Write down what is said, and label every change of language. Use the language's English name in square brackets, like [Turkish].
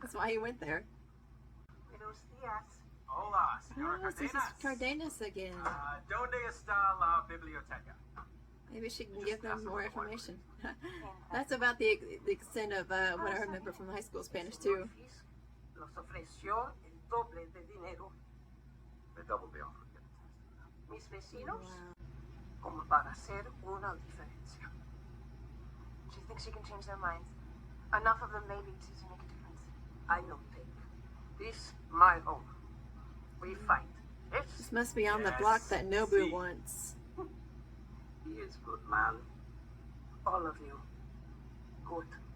[English] That's why he went there. [Spanish] Buenos dias. Hola, Senora [English] Oh, this is Cardenas again. [Spanish] Donde está la biblioteca? [English] Maybe she can give them more information. That's about the extent of what I remember from high school Spanish too. [Spanish] Nos ofreció el doble de dinero. [English] They doubled the offer. [Spanish] Mis vecinos, como para hacer una diferencia. [English] She thinks she can change their minds. Enough of them maybe to make a difference. I don't think. This my home. We fight. This must be on the block that Nobu wants. He is good man. All of you. Good.